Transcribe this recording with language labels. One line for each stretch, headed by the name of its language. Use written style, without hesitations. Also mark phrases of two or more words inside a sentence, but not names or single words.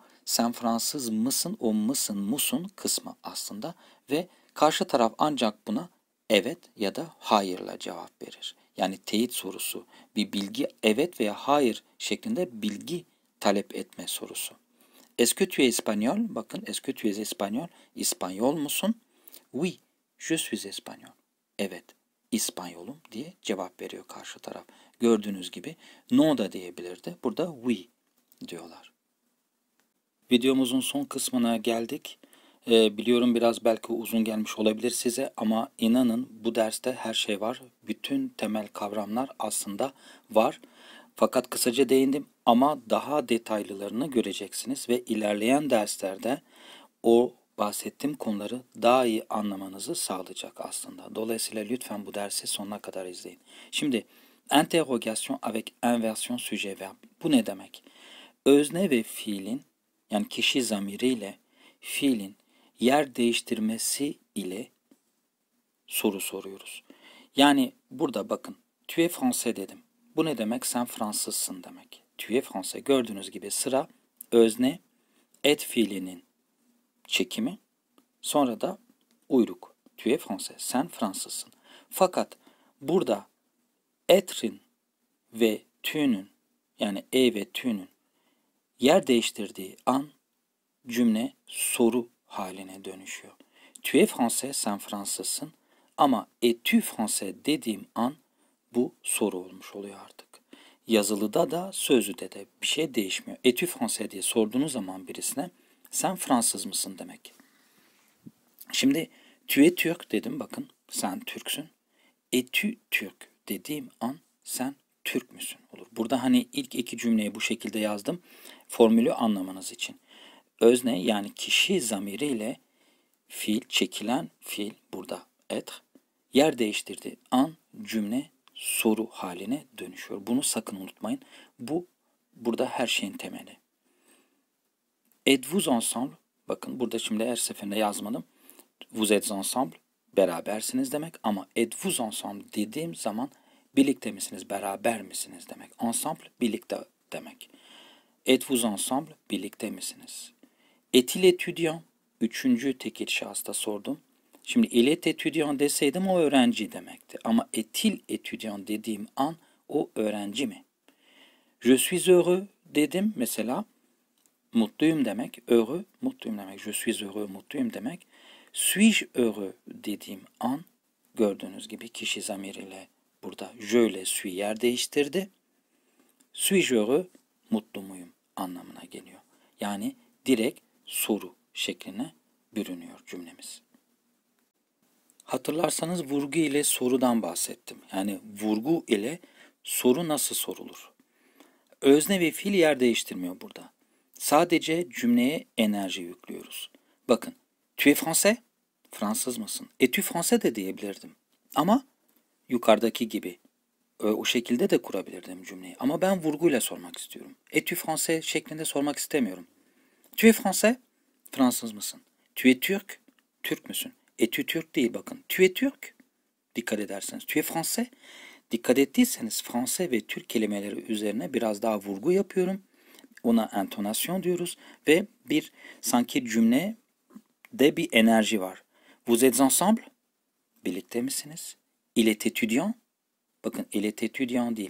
Turkish: Sen Fransız mısın, o mısın, musun kısmı aslında ve karşı taraf ancak buna evet ya da hayırla cevap verir. Yani teyit sorusu, bir bilgi evet veya hayır şeklinde bilgi talep etme sorusu.
French: Est-ce tu es espagnol? Bakın est-ce tu es espagnol?
Turkish: İspanyol musun?
French: Oui, je suis espagnol.
Turkish: Evet, İspanyolum diye cevap veriyor karşı taraf. Gördüğünüz gibi no da diyebilirdi. Burada oui diyorlar. Videomuzun son kısmına geldik. Biliyorum biraz belki uzun gelmiş olabilir size ama inanın bu derste her şey var. Bütün temel kavramlar aslında var. Fakat kısaca değindim ama daha detaylılarını göreceksiniz ve ilerleyen derslerde o bahsettiğim konuları daha iyi anlamanızı sağlayacak aslında. Dolayısıyla lütfen bu dersi sonuna kadar izleyin.
French: Şimdi interrogation avec inversion sujet verbe.
Turkish: Bu ne demek? Özne ve fiilin, yani kişi zamiriyle fiilin yer değiştirmesi ile soru soruyoruz. Yani burada bakın
French: tu es français
Turkish: dedim. Bu ne demek? Sen Fransızsın demek.
French: Tu es français.
Turkish: Gördüğünüz gibi sıra özne et fiilinin çekimi, sonra da uyruk.
French: Tu es français.
Turkish: Sen Fransızsın. Fakat burada et'rin ve tu'nun, yani e ve tu'nun yer değiştirdiği an cümle soru haline dönüşüyor.
French: Tu es français,
Turkish: sen Fransızsın. Ama
French: es-tu français
Turkish: dediğim an bu soru olmuş oluyor artık. Yazılıda da sözlüde de bir şey değişmiyor.
French: Es-tu français
Turkish: diye sorduğunuz zaman birisine sen Fransız mısın demek. Şimdi
French: tu es
Turkish: Türk dedim, bakın sen Türksün.
French: Es-tu
Turkish: Türk dediğim an sen Türk müsün olur. Burada hani ilk iki cümleyi bu şekilde yazdım formülü anlamanız için. Özne yani kişi zamiriyle fiil, çekilen fiil burada être yer değiştirdiği an cümle soru haline dönüşüyor. Bunu sakın unutmayın. Bu burada her şeyin temeli.
French: Êtes-vous ensemble?
Turkish: Bakın burada şimdi her seferinde yazmadım.
French: Vous êtes ensemble,
Turkish: berabersiniz demek ama
French: êtes-vous ensemble
Turkish: dediğim zaman birlikte misiniz, beraber misiniz demek. Ensemble, birlikte demek.
French: Êtes-vous ensemble,
Turkish: birlikte misiniz?
French: Est-il étudiant?
Turkish: Üçüncü tekil şahısta sordum. Şimdi
French: il est étudiant
Turkish: deseydim o öğrenci demekti. Ama
French: est-il étudiant
Turkish: dediğim an o öğrenci mi?
French: Je suis heureux
Turkish: dedim mesela. Mutluyum demek. Heureux, mutluyum demek.
French: Je suis heureux,
Turkish: mutluyum demek.
French: Suis-je heureux
Turkish: dediğim an gördüğünüz gibi kişi zamiriyle burada je ile suis yer değiştirdi.
French: Suis-je heureux,
Turkish: mutlu muyum anlamına geliyor. Yani direkt soru şekline bürünüyor cümlemiz. Hatırlarsanız vurgu ile sorudan bahsettim. Yani vurgu ile soru nasıl sorulur? Özne ve fiil yer değiştirmiyor burada. Sadece cümleye enerji yüklüyoruz. Bakın,
French: tu es français?
Turkish: Fransız mısın?
French: Es-tu français
Turkish: de diyebilirdim. Ama yukarıdaki gibi o şekilde de kurabilirdim cümleyi. Ama ben vurguyla sormak istiyorum.
French: Es-tu français
Turkish: şeklinde sormak istemiyorum.
French: Tu es français?
Turkish: Fransız mısın?
French: Tu es turc?
Turkish: Türk müsün?
French: Es-tu
Turkish: Türk değil bakın.
French: Tu es
Turkish: Türk? Dikkat ederseniz.
French: Tu es français?
Turkish: Dikkat ettiyseniz Fransız ve Türk kelimeleri üzerine biraz daha vurgu yapıyorum. Ona entonasyon diyoruz ve bir sanki cümlede bir enerji var.
French: Vous êtes ensemble?
Turkish: Birlikte misiniz?
French: Il est étudiant?
Turkish: Bakın
French: il est étudiant
Turkish: değil.